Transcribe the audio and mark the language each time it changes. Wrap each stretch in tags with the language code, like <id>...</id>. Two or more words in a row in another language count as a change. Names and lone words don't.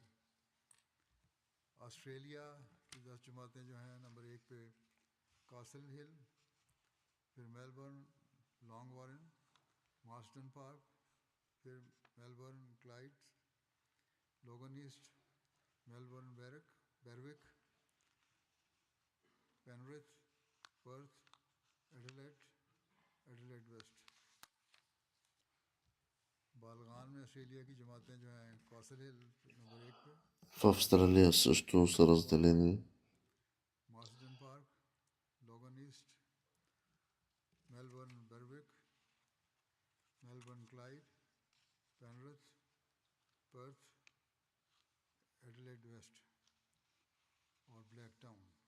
<ur>آسٹریلیا کی 10 جماعتیں جو ہیں نمبر 1 پے کاسل ہل، پھر میلبرن، لانگ وارن، مارسٹن پارک، پھر میلبرن کلائیڈز، لوگن ایسٹ، میلبرن بروک، پینرتھ، پرتھ، ایڈیلیڈ، ایڈیلیڈ ویسٹ. بالغان میں آسٹریلیا کی جماعتیں جو ہیں کاسل ہل نمبر 1 پے,</ur> <bg>В Австралия също са разделени.</bg> <ur>مارسڈن پارک، لوگن ایسٹ، میلبرن بروک، میلبرن کلائیڈ، پینرتھ، پرتھ، ایڈیلیڈ ویسٹ اور بلیک ٹاؤن.</ur>